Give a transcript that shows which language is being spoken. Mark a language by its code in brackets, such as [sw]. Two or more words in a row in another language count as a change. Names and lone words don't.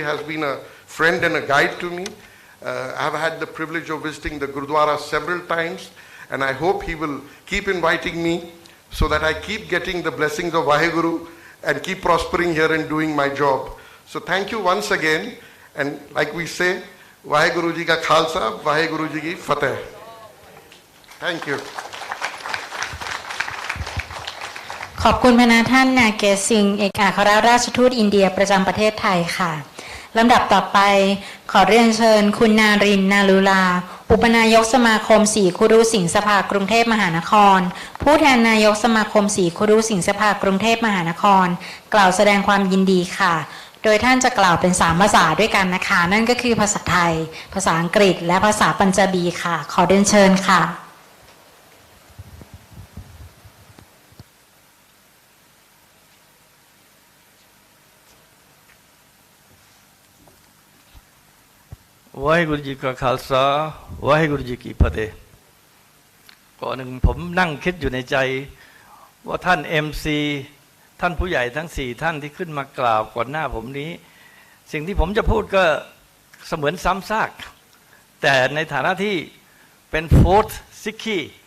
[en] Has been a friend and a guide to me. I've had the privilege of visiting the Gurdwara several times, and I hope he will keep inviting me so that I keep getting the blessings of Vaheguru and keep prospering here and doing my job. So thank you once again, and like we say, [pa] ਵਾਹਿਗੁਰੂ ਜੀ ਕਾ ਖ਼ਾਲਸਾ, ਵਾਹਿਗੁਰੂ ਜੀ ਕੀ ਫ਼ਤਿਹ. [en] Thank you. [th] ขอบคุณพนักท่านนาเกซิงเอกอัครราชทูตอินเดียประจำประเทศไทยค่ะลำดับต่อไปขอเรียนเชิญคุณนารินนาลุลาอุปนายกสมาคมสีคุรุสิงห์สภากรุงเทพมหานครผู้แทนนายกสมาคมสีคุรุสิงห์สภากรุงเทพมหานครกล่าวแสดงความยินดีค่ะโดยท่านจะกล่าวเป็น3ภาษาด้วยกันนะคะนั่นก็คือภาษาไทยภาษาอังกฤษและภาษาปัญจาบีค่ะขอเรียนเชิญค่ะ [pa] ਵਾਹਿਗੁਰੂ ਜੀ ਕਾ ਖ਼ਾਲਸਾ ਵਾਹਿਗੁਰੂ ਜੀ ਕੀ ਫ਼ਤਿਹ [th] ก่อนหนึ่งผมนั่งคิดอยู่ในใจว่าท่าน MC ท่านผู้ใหญ่ทั้ง4ท่านที่ขึ้นมากล่าวก่อนหน้าผมนี้ สิ่งที่ผมจะพูดก็เสมือนซ้ำซากแต่ในฐานะที่เป็นโฟร์ธซิกคี